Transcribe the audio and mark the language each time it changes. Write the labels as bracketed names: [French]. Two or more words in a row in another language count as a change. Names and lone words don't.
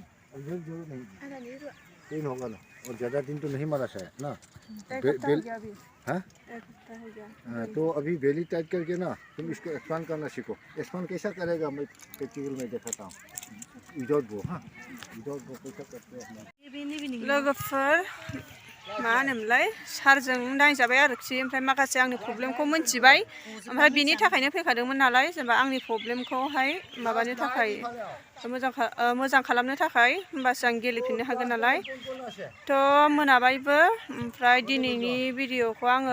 [Hindi] अब जरूर नहीं पेन होगा ना, और ज़्यादा दिन तो नहीं मारा शायद ना। हाँ तो अभी बेली टाइट करके ना तुम इसको एक्सपांड करना सीखो। एक्सपांड कैसा करेगा मैं प्रैक्टिकल में दिखाता हूँ। विदाउट वो, हाँ विदाउट वो कैसा करते हैं। [Bodo] लोगोफोर मा होनोमोनलाय सारजों नायजाबाय आरोखि ओमफ्राय माखासे आंनि प्रब्लेमखौ मोनथिबाय ओमफ्राय बिनि थाखायनो फैखादोंमोन नालाय जेनेबा आंनि प्रब्लेमखौहाय माबानो थाखाय मोजां खालामनो थाखाय होमबासो आं गेलेफिननो हागोन नालाय थ' मोनाबायबो ओमफ्राय दिनैनि भिडिअखौ आङो